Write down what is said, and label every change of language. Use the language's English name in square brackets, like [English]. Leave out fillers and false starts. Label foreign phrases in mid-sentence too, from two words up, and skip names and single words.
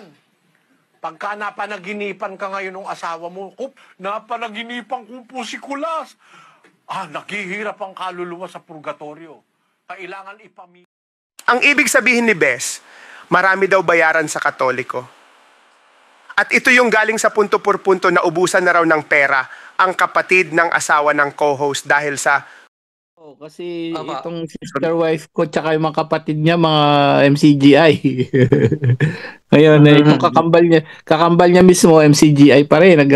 [Filipino] Pagka napanaginipan ka ngayon ng asawa mo, napanaginipan ko po si Kulas. Naghihirap ang kaluluwa sa purgatorio. Kailangan Ang ibig sabihin ni Bes, marami daw bayaran sa Katoliko. At ito yung galing sa punto por punto na ubusan na raw ng pera ang kapatid ng asawa ng co-host dahil sa... Kasi itong [English] sister wife [Filipino] ko tsaka yung mga kapatid niya, mga MCGI. Ngayon, itong kakambal niya mismo, MCGI pa rin.